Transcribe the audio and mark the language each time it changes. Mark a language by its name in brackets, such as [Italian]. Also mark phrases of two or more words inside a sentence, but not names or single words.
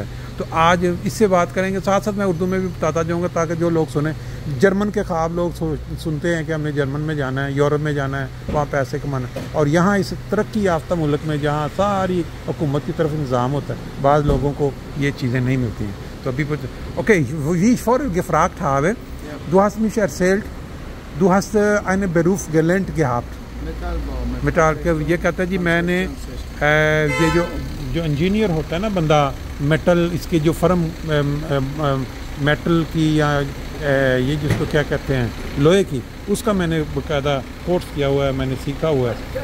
[Hindi] तो आज इससे बात करेंगे, साथ साथ मैं उर्दू में भी बताता जाऊँगा ताकि जो लोग सुने। जर्मन के ख्वाब लोग सुनते हैं कि हमने जर्मन में जाना है, यूरोप में जाना है, वहाँ पैसे कमाना है, और यहाँ इस तरक्की याफ्ता मुल्क में जहाँ सारी हुकूमत की तरफ इंतज़ाम होता है, बाज़ लोगों को ये चीज़ें नहीं मिलती हैं। तो अभी ओके, [German] wie ich vorher gefragt habe, du hast mich erzählt, du hast einen Beruf gelernt gehabt. [Hindi] मेटल, ये कहता है जी मैंने ये जो इंजीनियर होता है ना बंदा, मेटल इसके जो फर्म मेटल की या ये जिसको क्या कहते हैं लोहे की, उसका मैंने बाकायदा कोर्स किया हुआ है, मैंने सीखा हुआ है।